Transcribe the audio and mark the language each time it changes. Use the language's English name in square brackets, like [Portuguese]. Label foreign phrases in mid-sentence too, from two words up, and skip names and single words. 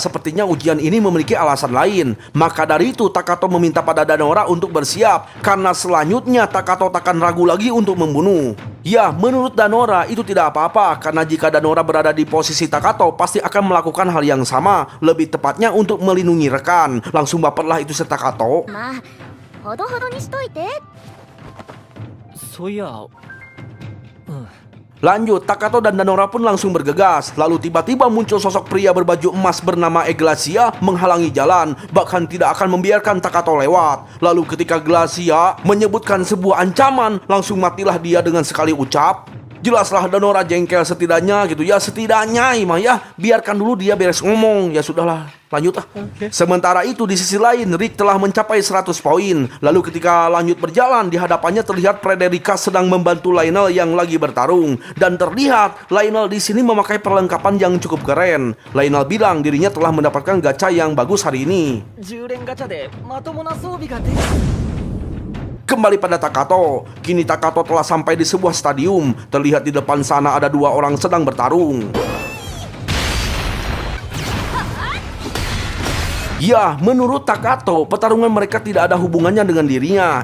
[Indonesian] Sepertinya ujian ini memiliki alasan lain. Maka dari itu Takato meminta pada Danora untuk bersiap, karena selanjutnya Takato takkan ragu lagi untuk membunuh. Ya, menurut Danora itu tidak apa-apa, karena jika Danora berada di posisi Takato pasti akan melakukan hal yang sama. Lebih tepatnya untuk melindungi rekan. Langsung baperlah itu si Takato. [Japanese] まあほどほどにしといて。そういや、 [Indonesian] Lanjut, Takato dan Danora pun langsung bergegas. Lalu tiba-tiba muncul sosok pria berbaju emas bernama Eglacia menghalangi jalan, bahkan tidak akan membiarkan Takato lewat. Lalu ketika Glacia menyebutkan sebuah ancaman, langsung matilah dia dengan sekali ucap. Jelaslah Danora jengkel setidaknya gitu ya, setidaknya Ima ya, biarkan dulu dia beres ngomong. Ya sudahlah, lanjut lah. Sementara itu di sisi lain Rick telah mencapai 100 poin. Lalu ketika lanjut berjalan, di hadapannya terlihat Frederica sedang membantu Lionel yang lagi bertarung. Dan terlihat Lionel di sini memakai perlengkapan yang cukup keren. Lionel bilang dirinya telah mendapatkan gacha yang bagus hari ini. [Japanese] 10 連ガチャでまともな装備が出る。 [Indonesian] Kembali pada Takato. Kini Takato telah sampai di sebuah stadium. Terlihat di depan sana ada dua orang sedang bertarung. Ya, menurut Takato, pertarungan mereka tidak ada hubungannya dengan dirinya.